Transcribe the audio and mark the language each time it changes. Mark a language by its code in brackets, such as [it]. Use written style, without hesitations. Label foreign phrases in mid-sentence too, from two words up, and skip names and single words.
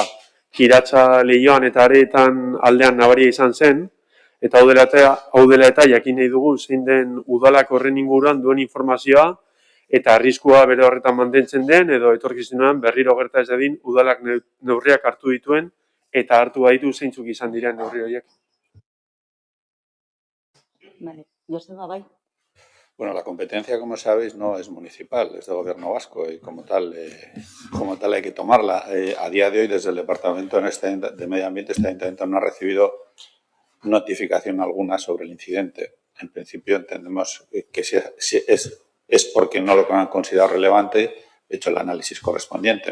[eu] Kiratsa lehioan eta areetan aldean nabaria izan zen, eta hau dela eta jakin nahi dugu zein den udalak horren inguruan duen informazioa eta arriskua bere horretan mantentzen den edo etorkizunean berriro gerta ez dadin udalak neurriak hartu dituen eta hartu baditu zeintzuk izan diren neurri horiek. Vale, Joseba, bai. [es] Bueno, la competencia, como sabéis, no es municipal, es del Gobierno vasco y como tal hay que tomarla. A día de hoy, desde el Departamento de Medio Ambiente, este ayuntamiento no ha recibido notificación alguna sobre el incidente. En principio entendemos que si es porque no lo han considerado relevante, hecho el análisis correspondiente.